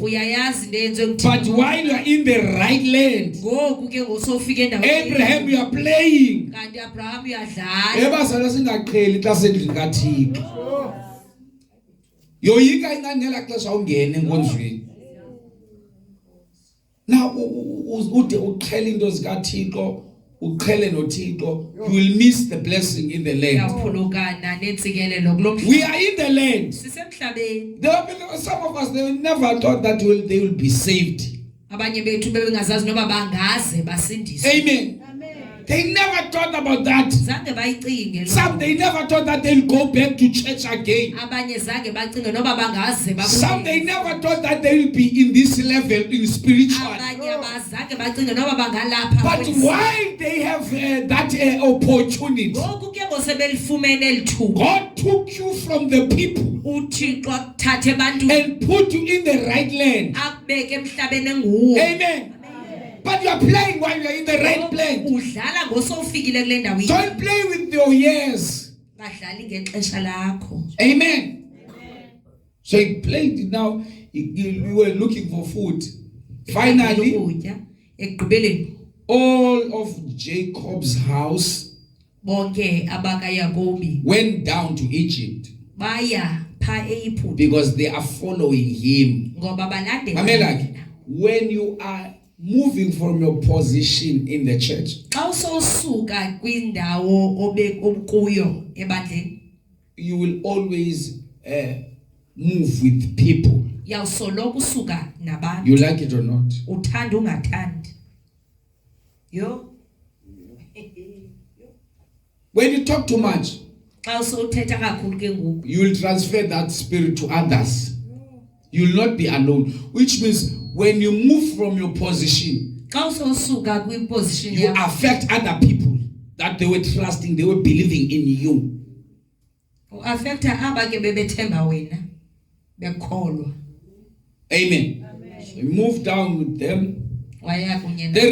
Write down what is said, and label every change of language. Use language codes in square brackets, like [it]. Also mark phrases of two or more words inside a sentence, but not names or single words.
[xh] uyayazi into eyenziwe [en] But [xh] nguThixo. [en] while you are in the right land, [xh] Ngoku ke ngosofika endaweni [en] Abraham, you are playing. [xh] kanti Abraham uyadlala. Ebazalwa singaqheli xa sendlini kaThixo. Yoyika ingangela xesha ungene enkonzweni. Now ude uqhela into zikaThixo, uqhele noThixo, [en] you will miss the blessing in the land. [xh] Uyaphulukana nentsikelelo kulomhlaba. [en] We are in the land. [xh] Sisemhlabeni. [en] Some of us, they never thought that they will be saved. [xh] Abanye bethu bebengazazi noba bangaze basindiswe. Amen. [en] They never thought about that. [xh] Zange bayicinge lo. [en] Some, they never thought that they'll go back to church again. [xh] Abanye zange bacinge noba bangaze [en] Some, they [xh] babuye. [en] never thought that they will be in this level in spiritual. [xh] Abanye abazange bacinge noba bangalapha. [en] But why they have that opportunity? [xh] Ngoku ke ngosebelifumene elithuba. [en] God took you from the people [xh] uThixo akuthathe ebantwini [en] and put you in the right land. [xh] akubeke emhlabeni enguwo. Amen. [en] But you are playing while you are in the right place. [xh] Udlala ngosowufikile kule ndawo. [en] Don't play with your years. [xh] Badlali ngexesha lakho. [en] Amen. So he played it now. We were looking for food. Finally, [xh] ukutya ekugqibeleni [en] all of Jacob's house [xh] bonke abakaYakobi [en] went down to Egypt [xh] baya pha eyiphutha [en] because they are following him. [xh] ngoba balandela. Amen. [en] When you are moving from your position in the church, [xh] Xa usowusuka kwindawo obekuyo ebandleni [en] you will always move with people. [xh] yawusoloko usuka nabantu. [en] You like it or not? [xh] Uthanda ungathandi. Yo. [en] When you talk too much, [xh] Xa usowuthetha kakhulu ke ngoku [en] you will transfer that spirit to others. You will not be alone. Which means when you move from your position, [xh] xa usowusuka kwiposition [en] you [xh] yakho [en] affect other people that they were trusting, they were believing in you. [xh] uaffecta aba ke bebethemba wena bekholwa. Amen. [en] So you move down with them. [xh] Waya kunye